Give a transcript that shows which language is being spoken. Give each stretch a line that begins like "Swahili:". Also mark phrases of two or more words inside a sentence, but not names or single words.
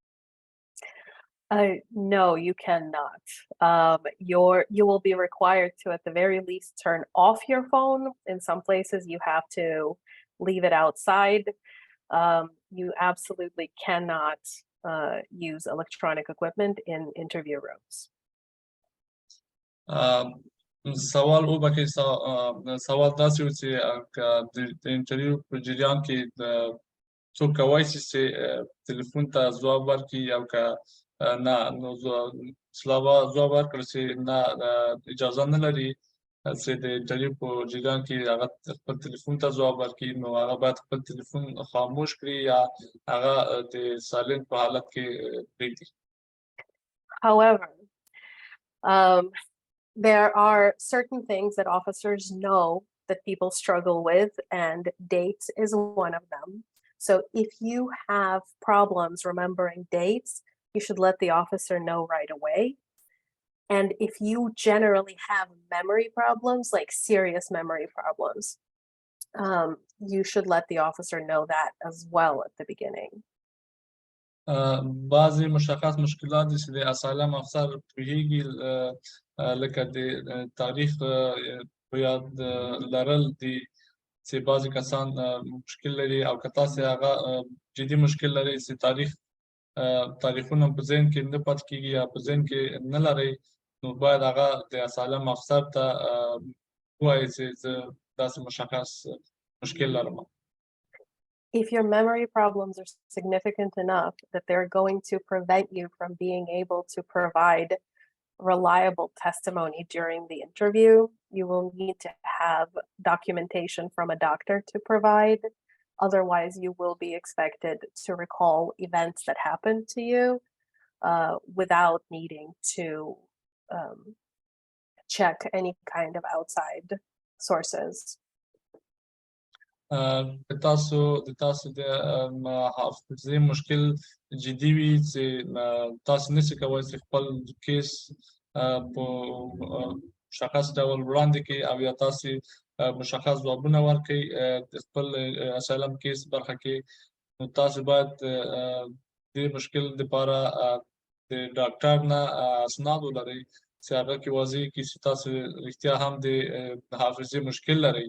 English: No, you cannot. You will be required to, at the very least, turn off your phone. In some places, you have to leave it outside. You absolutely cannot use electronic equipment in interview rooms.
Pashto: سوال وبکې سوال داسې و چې د انټرویو په جریان کې څوک کولی شي چې تلیفون ته ځواب ورکړي او که نه نو ځواب ورکړي چې نه اجازه نه لري چې د انټرویو په جریان کې هغه خپل تلیفون ته ځواب ورکړي نو هغه باید خپل تلیفون خاموش کړي یا هغه د سایلنت په حالت کې پرېږدي.
English: However, there are certain things that officers know that people struggle with, and dates is one of them. So if you have problems remembering dates, you should let the officer know right away. And if you generally have memory problems, like serious memory problems, you should let the officer know that as well at the beginning.
Pashto: بعضې مشخص مشکلات دي چې د
English: asylum officer
Pashto: پوهیږي لکه د تاریخ په یاد لرل دي چې بعضې کسان مشکل لري او که تاسې هغه جدي مشکل لري چې تاریخونه په ذهن کې نه پاتې کېږي یا په ذهن کې نه لرئ نو باید هغه د
English: asylum officer
Pashto: ته ووایي چې زه داسې مشخص مشکل لرم.
English: If your memory problems are significant enough that they're going to prevent you from being able to provide reliable testimony during the interview, you will need to have documentation from a doctor to provide. Otherwise, you will be expected to recall events that happened to you without needing to check any kind of outside sources.
Pashto: تاسو د حافظې مشکل جدي وي چې تاسو نشئ کولی چې خپل کیس په مشخص ډول وړاندې کړئ او یا تاسو مشخص ځوابونه ورکړئ د خپل
English: asylum case
Pashto: برخه کې، نو تاسو باید د مشکل لپاره د ډاکټر نه اسناد ولرئ چې هغه کې واضح کړي چې تاسو رښتیا هم د حافظې مشکل لرئ.